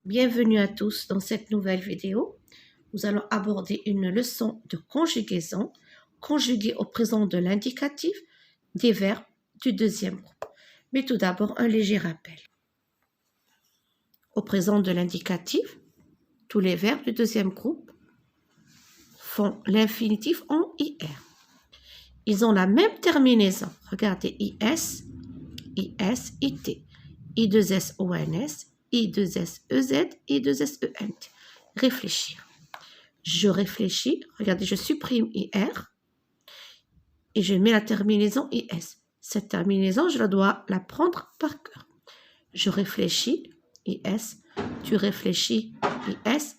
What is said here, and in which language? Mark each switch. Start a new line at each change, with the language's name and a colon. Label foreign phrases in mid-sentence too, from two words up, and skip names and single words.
French: Bienvenue à tous dans cette nouvelle vidéo. Nous allons aborder une leçon de conjugaison conjuguée au présent de l'indicatif des verbes du deuxième groupe. Mais tout d'abord, un léger rappel. Au présent de l'indicatif, tous les verbes du deuxième groupe font l'infinitif en IR. Ils ont la même terminaison. Regardez, IS, IS, IT, I2S, ONS, I2S, EZ, I2S, ENT. Réfléchir. Je réfléchis. Regardez, je supprime IR et je mets la terminaison IS. Cette terminaison, je dois la prendre par cœur. Je réfléchis, IS. Tu réfléchis, IS.